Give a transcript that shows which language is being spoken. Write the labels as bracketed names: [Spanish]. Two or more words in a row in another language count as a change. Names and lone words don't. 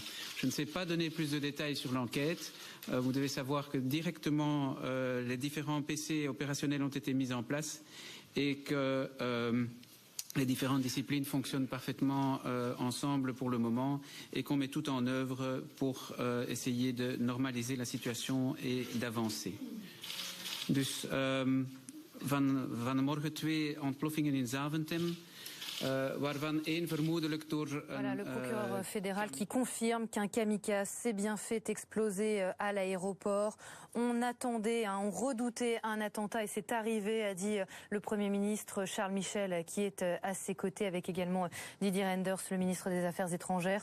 [French] Je ne sais pas donner plus de détails sur l'enquête. Vous devez savoir que directement les différents PC opérationnels ont été mis en place et que les différentes disciplines fonctionnent parfaitement ensemble pour le moment et qu'on met tout en œuvre pour essayer de normaliser la situation et d'avancer. [Dutch] Dus vanmorgen 2 ontploffingen in Zaventem. Waarvan één vermoedelijk door [French] Voilà, le procureur fédéral qui confirme qu'un kamikaze s'est bien fait exploser à l'aéroport. On attendait, on redoutait un attentat et c'est arrivé, a dit le Premier ministre Charles Michel, qui est à ses côtés, avec également Didier Reynders, le ministre des Affaires étrangères.